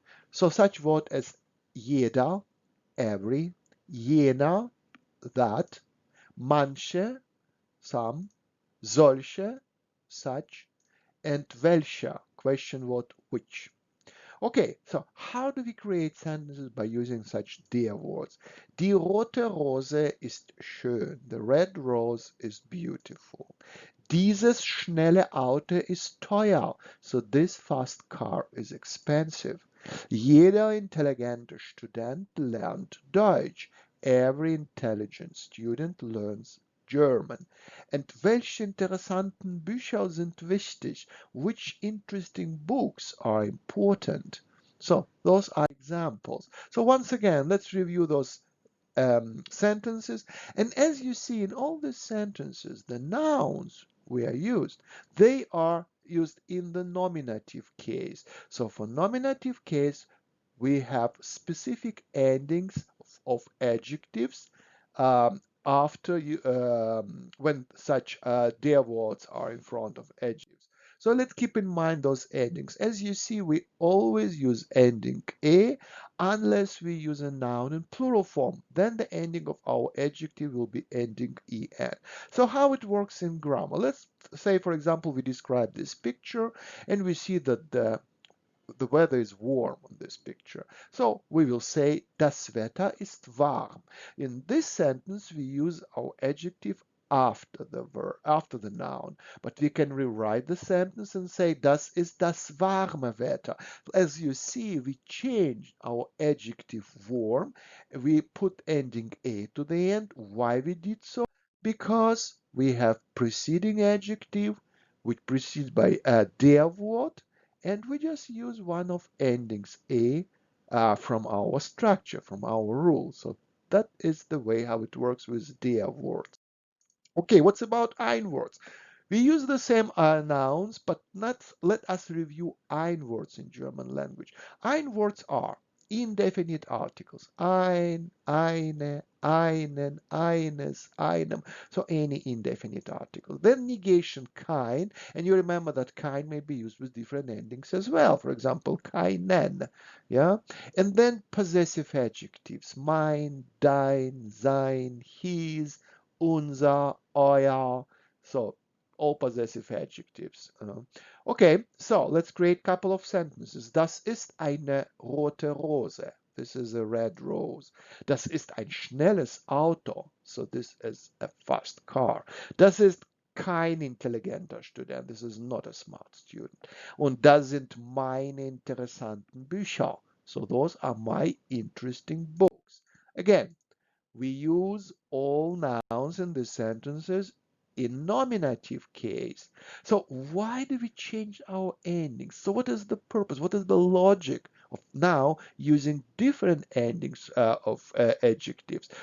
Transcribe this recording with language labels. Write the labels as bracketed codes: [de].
[en] So such word as jeder, every, jener, that, manche, some, solche, such, and welcher, question word which. Okay, so how do we create sentences by using such der words? [de] Die rote Rose ist schön. [en] The red rose is beautiful. [de] Dieses schnelle Auto ist teuer. [en] So this fast car is expensive. [de] Jeder intelligente Student lernt Deutsch. [en] Every intelligent student learns German. [de] And welche interessanten Bücher sind wichtig? [en] Which interesting books are important? So those are examples. So once again, let's review those sentences. And as you see in all these sentences, the nouns we are used, they are used in the nominative case. So for nominative case, we have specific endings of adjectives after you when such der words are in front of adjectives. So let's keep in mind those endings. As you see, we always use ending a unless we use a noun in plural form. Then the ending of our adjective will be ending en. So how it works in grammar? Let's say, for example, we describe this picture and we see that the weather is warm on this picture. So we will say, [de] das Wetter ist warm. [en] In this sentence, we use our adjective after the verb, after the noun. But we can rewrite the sentence and say, [de] das ist das warme Wetter. [en] As you see, we changed our adjective warm. We put ending a to the end. Why we did so? Because we have preceding adjective, which precedes by a der word, and we just use one of endings a from our structure, from our rule. So that is the way how it works with der words. Okay, what's about ein words? We use the same nouns, but not, let us review ein words in German language. Ein words are indefinite articles. [de] Ein, eine, einen, eines, einem. [en] So any indefinite article. Then negation kein, and you remember that kein may be used with different endings as well. For example, keinen. Yeah? And then possessive adjectives. [de] Mein, dein, sein, his, unser, euer. [en] So all possessive adjectives. Okay, so let's create a couple of sentences. [de] Das ist eine rote Rose. [en] This is a red rose. [de] Das ist ein schnelles Auto. [en] So this is a fast car. [de] Das ist kein intelligenter Student. [en] This is not a smart student. [de] Und das sind meine interessanten Bücher. [en] So those are my interesting books. Again, we use all nouns in the sentences in nominative case. So why do we change our endings? So what is the purpose? What is the logic of now using different endings of adjectives?